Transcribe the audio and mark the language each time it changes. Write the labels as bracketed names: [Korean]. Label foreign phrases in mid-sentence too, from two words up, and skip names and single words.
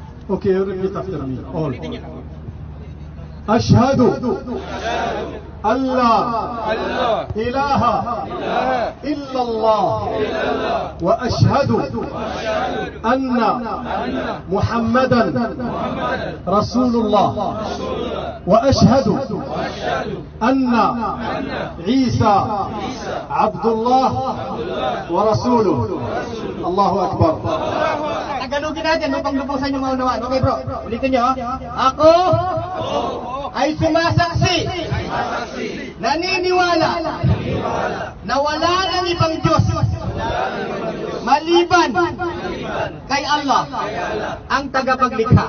[English] Okay, repeat after me. All. [Arabic] أشهد أن لا إله إلا الله وأشهد أن محمدا رسول الله وأشهد أن عيسى عبد الله ورسوله. الله أكبر. [Filipino] Tagalogin natin upang lubusan yung maunawaan. Okay bro, ulitin nyo. Ako ay sumasaksi, naniniwala na wala ng ibang Diyos maliban kay Allah, ang tagapaglikha.